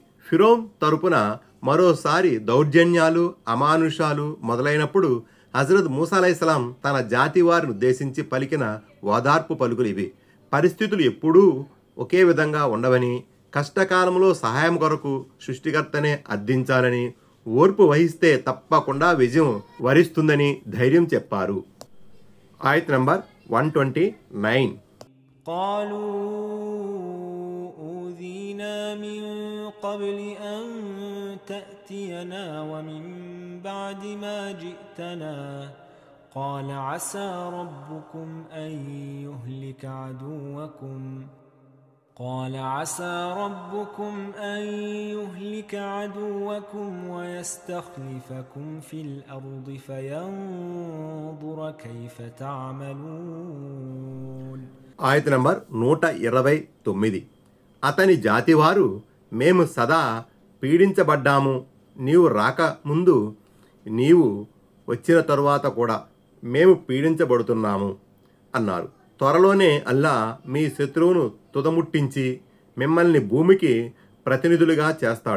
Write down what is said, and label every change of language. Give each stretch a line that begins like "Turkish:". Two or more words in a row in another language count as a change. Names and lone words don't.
Telugu: ఫిరౌన్ తరపున మరోసారి దౌర్జన్యాలు, అమానుషాలు మొదలైనప్పుడు హజరత్ మూసా అలైహిస్సలాం తన జాతి వారిని ఉద్దేశించి పలికిన ఓదార్పు పలుకులు ఇవి. పరిస్థితులు ఎప్పుడూ ఒకే విధంగా ఉండవని, కష్టకాలంలో సహాయం కొరకు సృష్టికర్తనే అర్థించాలని, ఓర్పు వహిస్తే తప్పకుండా విజయం వరిస్తుందని ధైర్యం చెప్పారు. ఆయత్ నంబర్ 129.
Arabic: قبل أن تأتينا ومن بعد ما جئتنا قال عسى ربكم أن يهلك عدوكم ويستخلفكم في الأرض فينظر كيف تعملون.
Telugu: ఆయత్ నంబర్ 129. అతని జాతివారు, మేము సదా పీడించబడ్డాము, నీవు రాక ముందు, నీవు వచ్చిన తరువాత కూడా మేము పీడించబడుతున్నాము అన్నారు. త్వరలోనే అల్లాహ్ మీ శత్రువును తుదముట్టించి మిమ్మల్ని భూమికి ప్రతినిధులుగా చేస్తాడు.